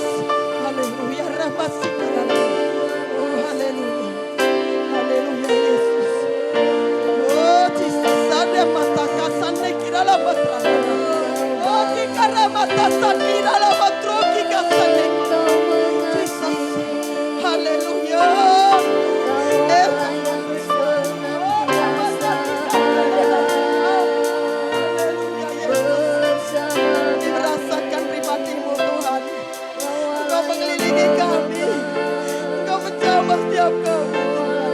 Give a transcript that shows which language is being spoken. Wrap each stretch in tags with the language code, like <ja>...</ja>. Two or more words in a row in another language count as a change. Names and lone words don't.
<id>Haleluya. Ramasikara. Oh haleluya. Haleluya Yesus. Oh Jesus. Ada mata kasane kirala matrana. Oh kikara mata sakirala matroki kasane. Jesus. Haleluya. Dirasakan pribadimu Tuhan. Engkau mengelilingi kami. Engkau menjamah setiap kami Tuhan.</id>